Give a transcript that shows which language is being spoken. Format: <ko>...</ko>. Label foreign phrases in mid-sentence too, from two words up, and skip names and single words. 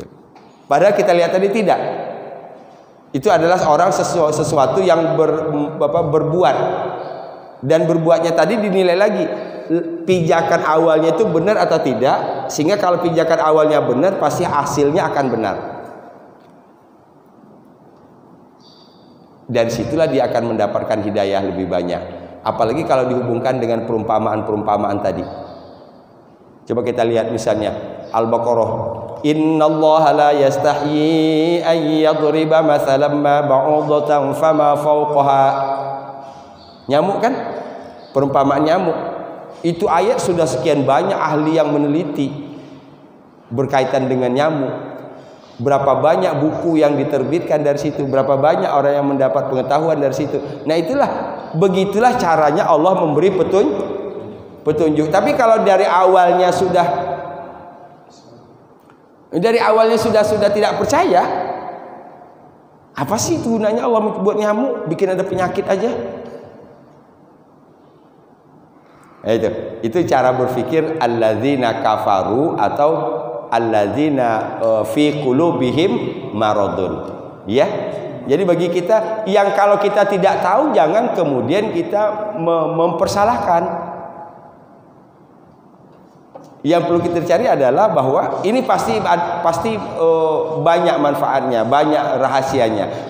<id>Padahal kita lihat tadi tidak. Itu adalah orang sesuatu yang berbuat, dan berbuatnya tadi dinilai lagi pijakan awalnya itu benar atau tidak, sehingga kalau pijakan awalnya benar pasti hasilnya akan benar, dan situlah dia akan mendapatkan hidayah lebih banyak. Apalagi kalau dihubungkan dengan perumpamaan-perumpamaan tadi. Coba kita lihat misalnya Al-Baqarah,</id> <ar>إن الله لا يستحيي أن يضرب مثلا ما بعوضة فما فوقها.</ar> <id>Nyamuk kan, perumpamaan nyamuk. Itu ayat sudah sekian banyak ahli yang meneliti berkaitan dengan nyamuk. Berapa banyak buku yang diterbitkan dari situ, berapa banyak orang yang mendapat pengetahuan dari situ. Nah, begitulah caranya Allah memberi petunjuk. Tapi kalau dari awalnya sudah tidak percaya, apa sih gunanya Allah buat nyamuk, bikin ada penyakit aja? Itu cara berpikir</id> <ar>الذين كفروا</ar> <id>atau</id> <ar>الذين في قلوبهم مرض.</ar> <id>Ya. Jadi bagi kita yang kalau kita tidak tahu, jangan kemudian kita mempersalahkan. Yang perlu kita cari adalah bahwa ini pasti banyak manfaatnya, banyak rahasianya.</id>